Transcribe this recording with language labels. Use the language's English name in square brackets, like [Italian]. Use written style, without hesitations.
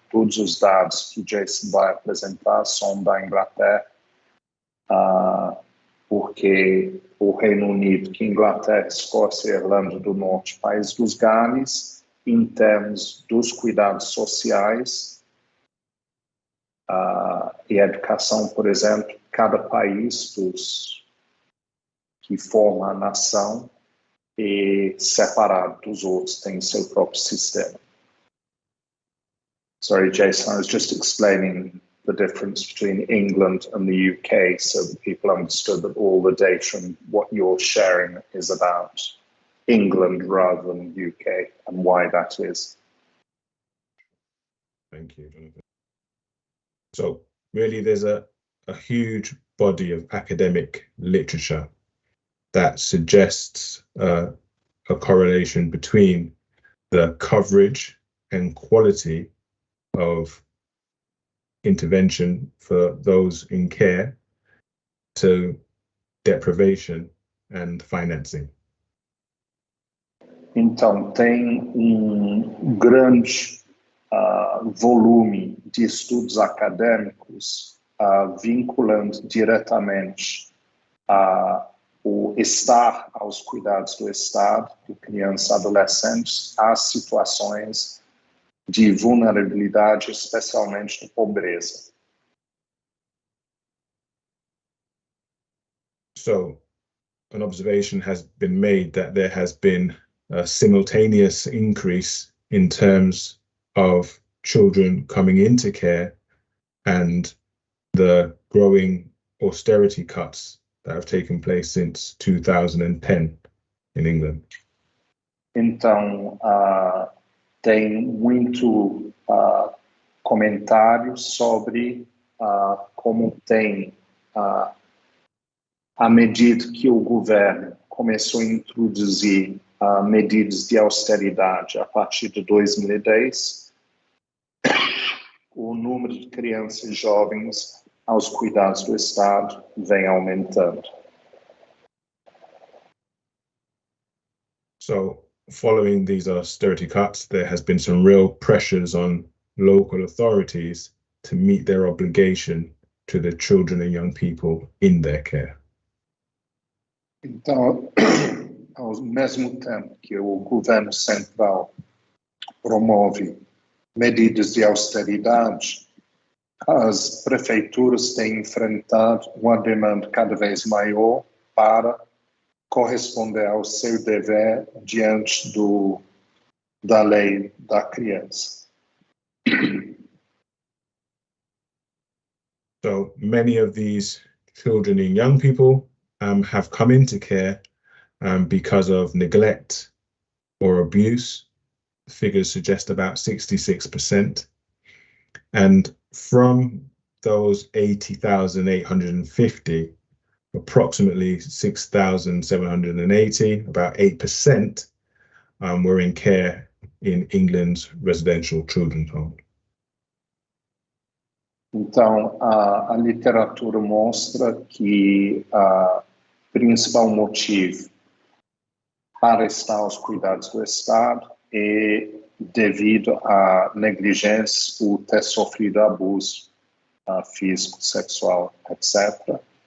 [Portuguese] Todos os dados que Jason vai apresentar são da Inglaterra, porque o Reino Unido, que Inglaterra, Escócia e Irlanda do Norte, país dos Gales, em termos dos cuidados sociais e educação, por exemplo, cada país que forma a nação é separado dos outros, tem seu próprio sistema. [English] Sorry, Jason, I was just explaining the difference between England and the UK so that people understood that all the data and what you're sharing is about England rather than UK and why that is. Thank you, Jonathan. So really there's a huge body of academic literature that suggests a correlation between the coverage and quality of intervention for those in care to deprivation and financing. [Portuguese] Então, tem grande volume de estudos acadêmicos vinculando diretamente o estar aos cuidados do Estado, de crianças e adolescentes, às situações de vulnerabilidade, especialmente de pobreza. [English] So, an observation has been made that there has been a simultaneous increase in terms of children coming into care and the growing austerity cuts that have taken place since 2010 in England. [Portuguese] Então, tem muito comentário sobre como tem, à medida que o governo começou a introduzir medidas de austeridade a partir de 2010, o número de crianças e jovens aos cuidados do Estado vem aumentando. [English] So, following these austerity cuts, there has been some real pressures on local authorities to meet their obligation to the children and young people in their care. [Portuguese] Então, ao mesmo tempo que o governo central promove medidas de austeridade, as prefeituras têm enfrentado uma demanda cada vez maior para corresponder ao seu dever diante da lei da criança. [English] So many of these children and young people have come into care because of neglect or abuse. Figures suggest about 66%. And from those 80,850, approximately 6,780, about 8%, were in care in England's residential children's home. [Portuguese] Então, a literatura mostra que o principal motivo para estar aos cuidados do Estado é devido à negligência ou ter sofrido abuso físico, sexual, etc.